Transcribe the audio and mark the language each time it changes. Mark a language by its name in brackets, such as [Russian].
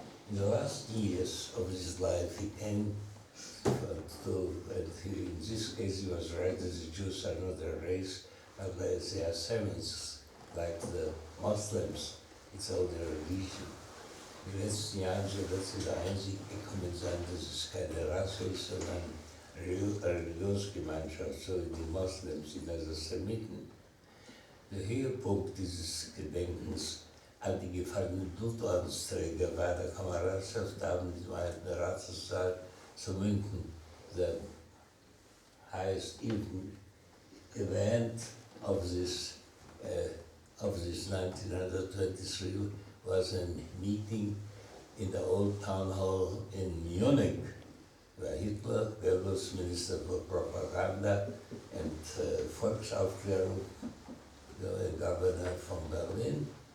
[English] In the last years of his life, he came to, and in this case he was right, that the Jews are not a race, but they are Semites, like the Muslims. It's all their religion. [German] In den letzten Jahren so wird sie der Einsicht gekommen sein, dass es keine Rasse ist, sondern Religionsgemeinschaft, so wie die Moslems sind, also Semiten. Der Höhepunkt dieses Gedenkens an die gefallenen Blutordensträger bei der Kameradschaft abends im alten Ratssaal zu München. [English] The highest event of this 1923 was a meeting in the old town hall in Munich, where Hitler, Goebbels, Minister for Propaganda and Volksaufklärung, the governor from Berlin,